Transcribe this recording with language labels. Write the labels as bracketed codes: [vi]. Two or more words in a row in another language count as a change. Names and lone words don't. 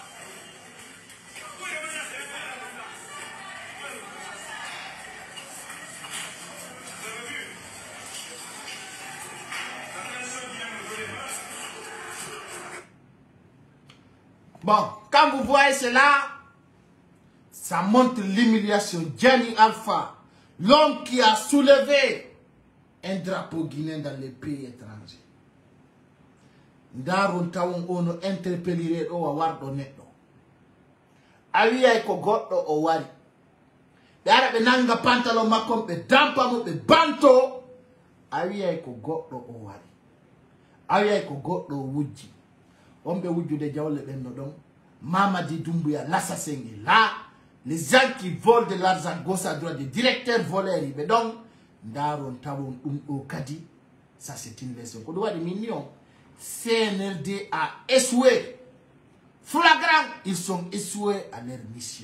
[fr] Bon, quand vous voyez cela, ça montre l'humiliation. Jani Alpha, l'homme qui a soulevé un drapeau guinéen dans les pays étrangers. [ff] Ndaron tawon ono interpellire do wardo neddo. Awi ay ko goddo o wari. Dara be nanga pantalon makko be dampa mo be banto. Awi ay ko goddo o wari. Awi ay ko goddo wujji. Ombe wujjude jawle ben no don. [fr] Mamadi Doumbouya, l'assassin est là. Les gens qui volent de l'argent gauche à droite, des directeurs voleurs, mais donc, Ndaron Tawon au Kadi, ça c'est une leçon. Quand on voit des millions, CNRD a échoué. Flagrant, ils sont échoués à leur mission.